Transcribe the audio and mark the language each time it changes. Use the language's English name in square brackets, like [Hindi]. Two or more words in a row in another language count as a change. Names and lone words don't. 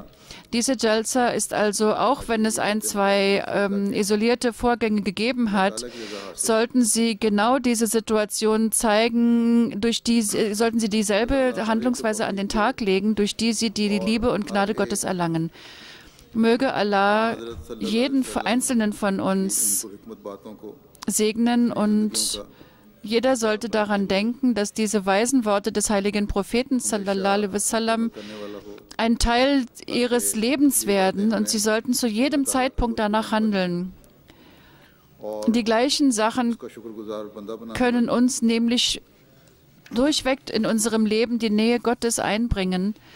[German] Diese Jalsa ist also, auch wenn es zwei isolierte Vorgänge gegeben hat, sollten sie genau diese Situation zeigen, sollten sie dieselbe Handlungsweise an den Tag legen, durch die sie die Liebe und Gnade Gottes erlangen. Möge Allah jeden Einzelnen von uns segnen und jeder sollte daran denken, dass diese weisen Worte des heiligen Propheten [Arabic] صلى الله عليه وسلم [German] ein Teil ihres Lebens werden und sie sollten zu jedem Zeitpunkt danach handeln. Die gleichen Sachen können uns nämlich durchweg in unserem Leben die Nähe Gottes einbringen.